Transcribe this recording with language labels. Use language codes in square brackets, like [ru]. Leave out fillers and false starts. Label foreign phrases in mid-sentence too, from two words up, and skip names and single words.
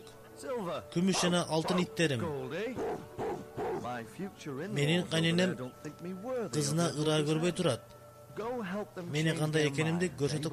[en] silver, [ky] күмүш жана алтын иттерим. [en] Goldie. My future in-laws [ky] Менин [en] over [ky] кайненем [en] there don't think me worthy [ky] кызына [en] of their [ky] ыраа [en] daughter. [ky] көрбөй турат. [en] Go help them [ky] Мени [en] change [ky] кандай [en] their [ky] экенимди [en] minds, [ky] көрсөтүп